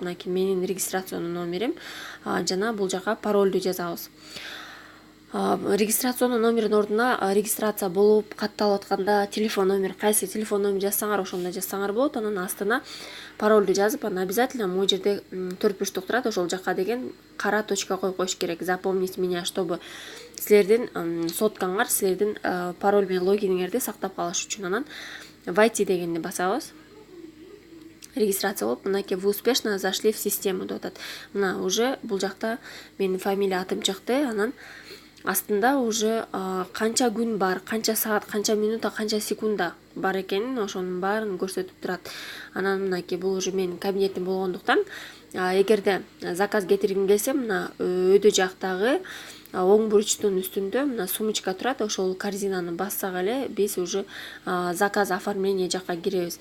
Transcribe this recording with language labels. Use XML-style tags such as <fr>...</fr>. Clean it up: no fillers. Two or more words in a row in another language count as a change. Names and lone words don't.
<ky>Мынакей менин регистрационный номерим жана бул жака паролду жазабыз. Регистрационный номердин ордуна регистрация болуп катталып атканда телефон номер, кайсы телефон номер жазсаңар ошондо жазсаңар болот. Анан астына паролду жазып, анан обязательно могу жерде 4 бурчтук турат, ошол жака деген кара точка коюп коюш керек.</ky> <ru>Запомнить меня, чтобы</ru> <ky>силердин соткаңар, силердин пароль менен логиниңерди сактап калыш үчүн. Анан войти дегенди басабыз. Регистрация болуп, мынакей</ky> <ru>вы успешно зашли в систему</ru> <ky>деп атат. Мына уже бул жакта менин фамилия атым чыкты. Анан астында уже канча күн бар, канча саат, канча минута, канча секунда бар экенин ошонун баарын көрсөтүп турат. Анан мынакей бул уже менин кабинетим болгондуктан, эгерде заказ кетиргим келсе, мына өйдө жактагы оң бурчтун үстүндө мына сумочка турат, ошол корзинаны бассак эле биз уже заказ оформление жакка киребиз.</ky>